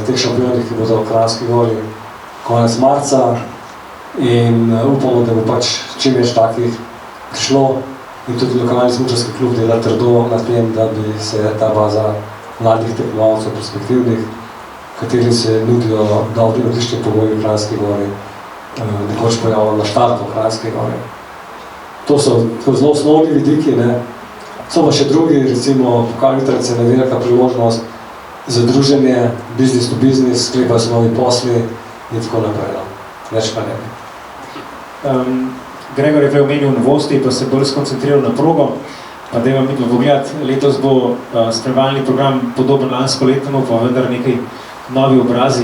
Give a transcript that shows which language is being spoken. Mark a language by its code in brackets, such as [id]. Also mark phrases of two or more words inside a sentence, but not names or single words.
[sl] teh šampionih, ki bodo v Kranjski Gori konec marca in upamo, da bo pač čim več takih prišlo in tudi lokalni smučarski klub dela trdo na tem, da bi se ta baza mladih tekmovalcev perspektivnih, kateri se nudijo dobri odlični pogoji v Kranjski Gori, nekoč pojavljalo na štartu v Kranjski Gori. To so zelo osnovni vidiki, ne. So pa še drugi, recimo Pokal Vitrancev je velika priložnost za druženje, [en] business to business, [sl] sklepajo se novi posli in tako naprej. Več pa ne bi. Gregor je prej omenil novosti, pa se bolj skoncentriral na progo. Pa da vam midno pogled, letos bo spremljalni program podoben lansko letemu, pa vendar nekaj novi obrazi.